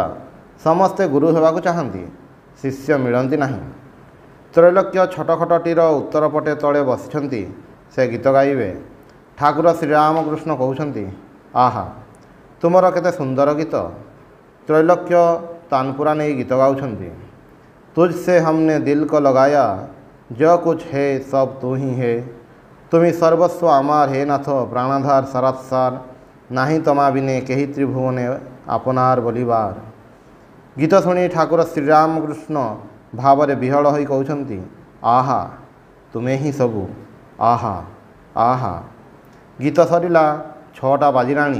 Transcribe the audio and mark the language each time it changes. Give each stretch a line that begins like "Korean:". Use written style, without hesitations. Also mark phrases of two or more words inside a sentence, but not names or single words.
Odia: ସମସ୍ତେ ଗୁରୁ ହେବାକୁ ଚାହାନ୍ତି, ଶିଷ୍ୟ ମିଳନ୍ତି ନାହିଁ। ତ୍ରୈଲୋକ୍ୟ ଛଟଖଟଟିର ଉତ୍ତର ପଟେ ତଳେ ବସିଛନ୍ତି, ସେ ଗୀତ ଗାଇବେ। ଠାକୁର ଶ୍ରୀରାମକୃଷ୍ଣ କହୁଛନ୍ତି, ଆହା ତୁମର କେତେ ସୁନ୍ଦର ଗୀତ। ତ୍ରୈଲୋକ୍ୟ ତାନପୁରା ନେଇ ଗୀତ ଗାଉଛନ୍ତି।
Hindi: ତୁଝସେ हमने दिल को लगाया, जो कुछ है सब तू ही है।
Bangla: तुमी सर्वस्व आमार हे नाथ, प्राणाधार सरात्सार।
Odia: ନାହିଁ ତମା ବିନେ କେହି ତ୍ରିଭୁବନେ ଆପଣାର ବୋଲିବାର। ଗୀତ ଶୁଣି ଠାକୁର ଶ୍ରୀରାମକୃଷ୍ଣ ଭାବରେ ବିହଳ ହୋଇ କହୁଛନ୍ତି, ଆହା ତୁମେ ହିଁ ସବୁ, ଆହା ଆହା। ଗୀତ ସରିଲା, 6ଟା ବାଜିଲାଣି।